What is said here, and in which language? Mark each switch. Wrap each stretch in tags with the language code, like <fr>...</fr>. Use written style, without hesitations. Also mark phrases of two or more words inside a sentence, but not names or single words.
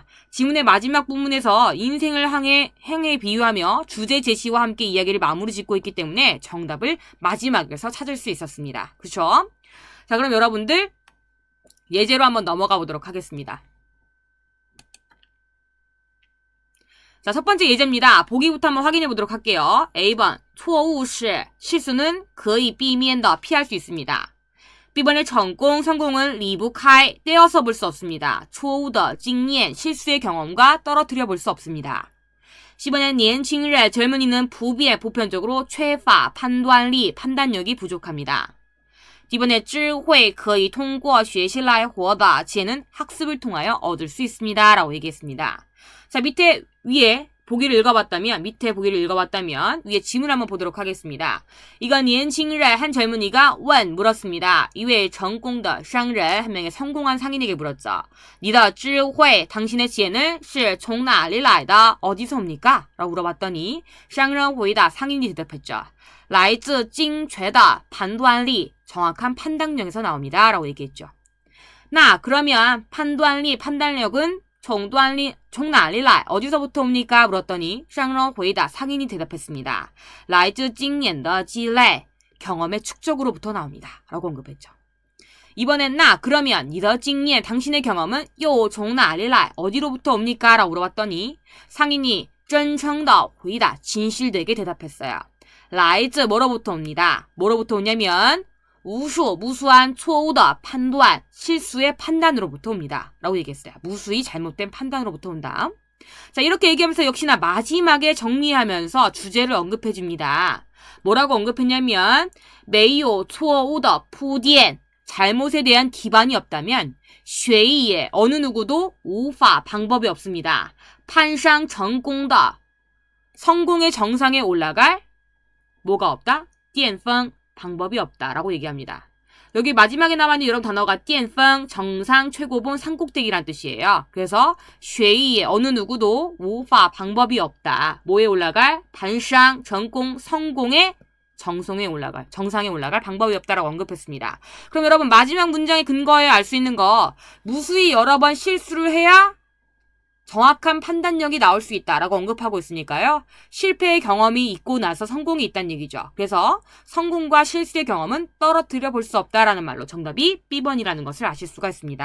<ko>지문의 마지막 부분에서 인생을 항해에 비유하며 주제 제시와 함께 이야기를 마무리 짓고 있기 때문에 정답을 마지막에서 찾을 수 있었습니다. 그쵸? 자, 그럼 여러분들 예제로 한번 넘어가 보도록 하겠습니다. 자, 첫 번째 예제입니다. 보기부터 한번 확인해 보도록 할게요. A번,</ko> <zh>错误是</zh> <ko>실수는</ko> <zh>可以避免的</zh> <ko>피할 수 있습니다. B번의 성공은</ko> <zh>离不开</zh> <ko>떼어서 볼 수 없습니다.</ko> <zh>错误的经验</zh> <ko>실수의 경험과 떨어뜨려 볼 수 없습니다. C번의 年轻人 젊은이는 보편적으로</ko> <zh>缺乏判断力</zh> <ko>판단력이 부족합니다. D번의</ko> <zh>智慧可以通过学习来获得</zh> <ko>지혜는 학습을 통하여 얻을 수 있습니다. 라고 얘기했습니다. 자, 위에 보기를 읽어봤다면 위에 지문을 한번 보도록 하겠습니다. 이건 年轻人 한 젊은이가 원 물었습니다. 이외에</ko> <zh>成功的商人</zh> <ko>한 명의 성공한 상인에게 물었죠.</ko> <zh>你的智慧</zh> <ko>당신의 지혜는</ko> <zh>是从哪里来的</zh> <ko>어디서 옵니까? 라고 물어봤더니</ko> <zh>商人回答</zh> <ko>상인이 대답했죠.</ko> <zh>来自精确的判断力</zh> <ko>정확한 판단력에서 나옵니다. 라고 얘기했죠. 그러면 판단력은</ko> <zh>从哪里来</zh> <ko>어디서부터 옵니까? 물었더니</ko> <zh>商人回答</zh> <ko>상인이 대답했습니다.</ko> <zh>来自经验的积累</zh> <ko>경험의 축적으로부터 나옵니다. 라고 언급했죠. 이번엔 그러면</ko> <zh>你的经验</zh> <ko>당신의 경험은</ko> <zh>又从哪里来</zh> <ko>어디로부터 옵니까? 라고 물어봤더니 상인이</ko> <zh>真诚的回答</zh> <ko>진실되게 대답했어요. 来自 뭐로부터 옵니다. 뭐로부터 오냐면 무수한</ko> <zh>错误的判断</zh> <ko>실수의 판단으로부터 옵니다. 라고 얘기했어요. 무수히 잘못된 판단으로부터 온다. 자, 이렇게 얘기하면서 역시나 마지막에 정리하면서 주제를 언급해줍니다. 뭐라고 언급했냐면</ko> <zh>没有错误的铺垫</zh> <ko>잘못에 대한 기반이 없다면 学艺 어느 누구도 无法 방법이 없습니다.</ko> <zh>攀上成功的</zh> <ko>성공의 정상에 올라갈 뭐가 없다? 巅峰 방법이 없다라고 얘기합니다. 여기 마지막에 남아있는 이런 단어가 巅峰 정상, 최고본, 산꼭대기란 뜻이에요. 그래서 学艺 어느 누구도 无法 방법이 없다. 뭐에 올라갈?</ko> <zh>攀上 成功</zh> <ko>성공의 정상에 올라갈 방법이 없다라고 언급했습니다. 그럼 여러분 마지막 문장의 근거에 알 수 있는 거 무수히 여러 번 실수를 해야 정확한 판단력이 나올 수 있다라고 언급하고 있으니까요. 실패의 경험이 있고 나서 성공이 있다는 얘기죠. 그래서 성공과 실수의 경험은 떨어뜨려 볼 수 없다라는 말로 정답이 B번이라는 것을 아실 수가 있습니다.</ko>